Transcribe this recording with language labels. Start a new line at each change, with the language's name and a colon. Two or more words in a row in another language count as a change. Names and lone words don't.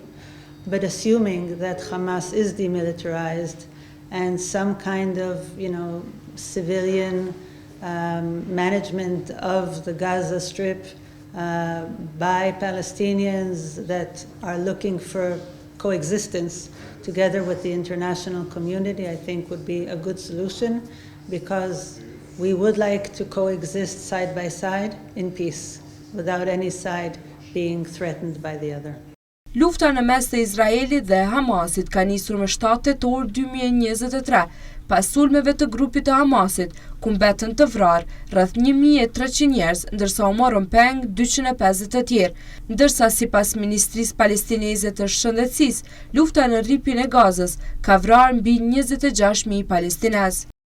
English: But assuming that Hamas is demilitarized and some kind of, civilian management of the Gaza Strip by Palestinians that are looking for coexistence together with the international community, I think would be a good solution, because we would like to coexist side by side in peace, without any side being threatened by the other.
Albanian: Lufta në mes të Izraelit dhe Hamasit ka nisur më 7 tetor 2023, pas sulmeve të grupit të Hamasit, ku mbetën të vrarë rreth 1300 njerëz, ndërsa u morën peng 250 të tjerë, ndërsa sipas Ministrisë Palestineze të Shëndetësisë, lufta në rripin e Gazës ka vrarë mbi 26.000 palestinez.